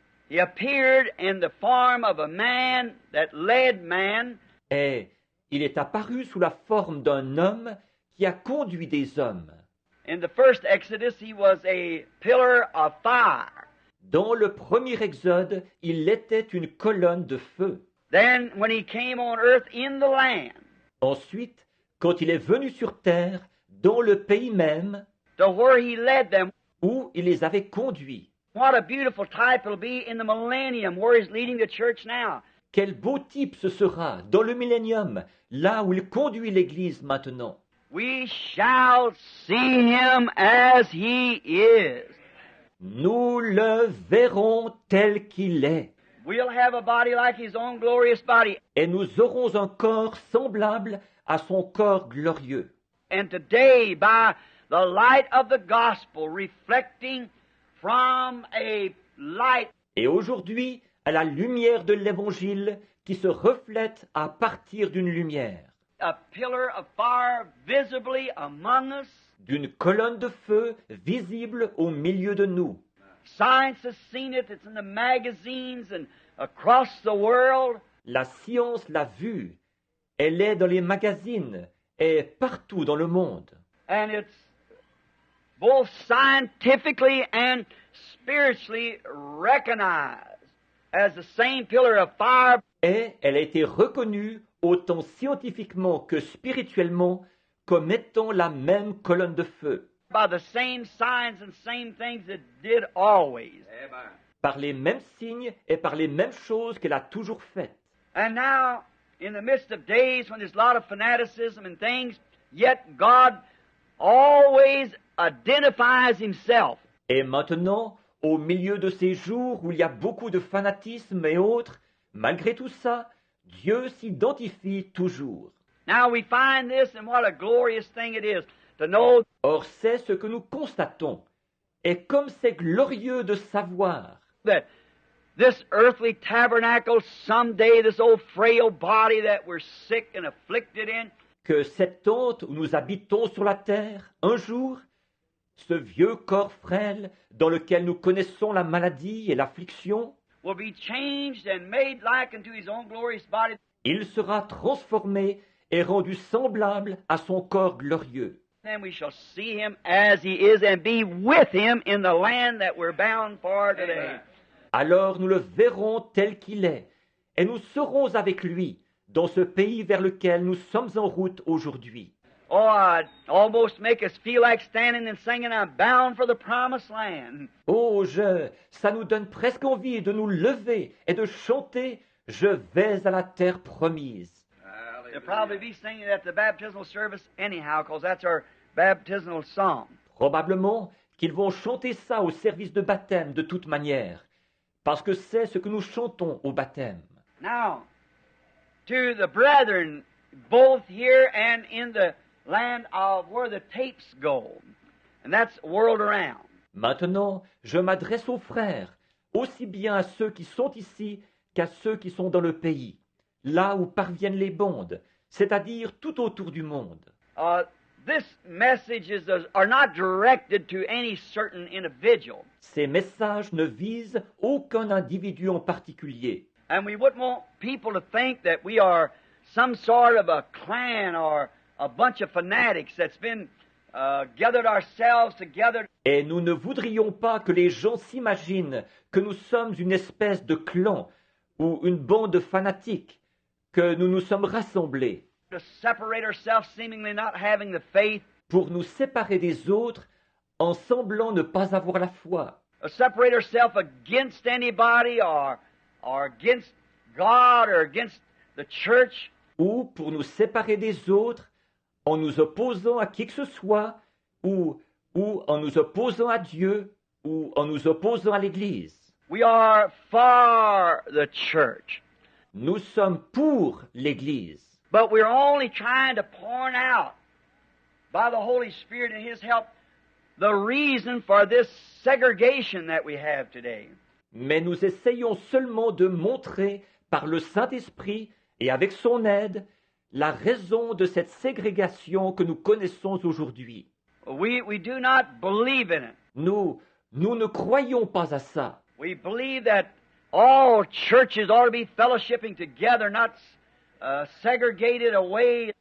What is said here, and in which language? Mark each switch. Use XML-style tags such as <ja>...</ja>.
<en>He appeared in the form of a man that led man.</en> <fr>Et il est apparu sous la forme d'un homme qui a conduit des hommes.</fr> <en>In the first Exodus, he was a pillar of fire.</en> <fr>Dans le premier exode, il était une colonne de feu.</fr> <en>Then, when he came on earth in the land,</en> <fr>Ensuite, quand il est venu sur terre, dans le pays même,</fr> <en>to where he led them,</en> <fr>où il les avait conduits.</fr> <en>what a beautiful type it'll be in the millennium, where he's leading the church now.</en> <fr>Quel beau type ce sera dans le millénium, là où il conduit l'Église maintenant.</fr> <en>We shall see him as he is.</en> <fr>Nous le verrons tel qu'il est,</fr> <en>We'll have a body like his own glorious body.</en> <fr>et nous aurons un corps semblable à son corps glorieux.</fr> <en>And today, by the light of the gospel, reflecting from a light,</en> <fr>Et aujourd'hui, à la lumière de l'Évangile qui se reflète à partir d'une lumière,</fr> <en>a pillar of fire visibly among us.</en> <fr>d'une colonne de feu visible au milieu de nous.</fr> <en>Science has seen it. It's in the magazines and across the world.</en> <fr>La science l'a vue, elle est dans les magazines et partout dans le monde.</fr> <en>And it's both scientifically and spiritually recognized as the same pillar of fire.</en> <fr>Et elle a été reconnue autant scientifiquement que spirituellement comme étant la même colonne de feu,</fr> <en>By the same signs and same things it did always.</en> <fr>par les mêmes signes et par les mêmes choses qu'elle a toujours faites.</fr> <en>And now, in the midst of days when there's a lot of fanaticism and things, yet God always identifies himself.</en> <fr>Et maintenant, au milieu de ces jours où il y a beaucoup de fanatisme et autres, malgré tout ça, Dieu s'identifie toujours.</fr> <en>Now we find this, and what a glorious thing it is to know</en> <fr>Or, c'est ce que nous constatons. Et comme c'est glorieux de savoir</fr> <en>that this earthly tabernacle someday, this old frail body that we're sick and afflicted in,</en> <fr>que cette tente où nous habitons sur la terre, un jour, ce vieux corps frêle dans lequel nous connaissons la maladie et l'affliction,</fr> <en>will be changed and made like unto his own glorious body.</en> <fr>il sera transformé et rendu semblable à son corps glorieux.</fr> <en>Then we shall see him as he is and be with him in the land that we're bound for today.</en> <fr>Alors nous le verrons tel qu'il est, et nous serons avec lui dans ce pays vers lequel nous sommes en route aujourd'hui.</fr> <en>Oh, I'd almost make us feel like standing and singing, I'm bound for the promised land.</en> <fr>Oh, ça nous donne presque envie de nous lever et de chanter « Je vais à la terre promise ».</fr> <en>They'll probably be singing it at the baptismal service anyhow, because that's our baptismal song.</en> <fr>Probablement qu'ils vont chanter ça au service de baptême de toute manière, parce que c'est ce que nous chantons au baptême.</fr> <en>Now, to the brethren, both here and in the land of where the tapes go, and that's world around.</en> <fr>Maintenant, je m'adresse aux frères, aussi bien à ceux qui sont ici qu'à ceux qui sont dans le pays, là où parviennent les bandes, c'est-à-dire tout autour du monde.</fr> <en>This messages are not directed to any certain individual.</en> <fr>Ces messages ne visent aucun individu en particulier.</fr> <en>And we wouldn't want people to think that we are some sort of a clan or a bunch of fanatics that's been gathered ourselves together.</en> <fr>Et nous ne voudrions pas que les gens s'imaginent que nous sommes une espèce de clan ou une bande de fanatiques, que nous nous sommes rassemblés</fr> <en>To separate ourselves, seemingly not having the faith,</en> <fr>pour nous séparer des autres en semblant ne pas avoir la foi,</fr> <en>separate ourselves against anybody or against God or against the church.</en> <fr>ou pour nous séparer des autres en nous opposant à qui que ce soit, ou en nous opposant à Dieu, ou en nous opposant à l'Église.</fr> <en>We are for the church,</en> <fr>Nous sommes pour l'Église,</fr> <en>but we're only trying to point out by the Holy Spirit and His help the reason for this segregation that we have today.</en> <fr>mais nous essayons seulement de montrer par le Saint-Esprit et avec son aide la raison de cette ségrégation que nous connaissons aujourd'hui.</fr> <en>We do not believe in it.</en> <fr>Nous ne croyons pas à ça.</fr> <en>We believe that all churches ought to be fellowshipping together, not segregated away.</en>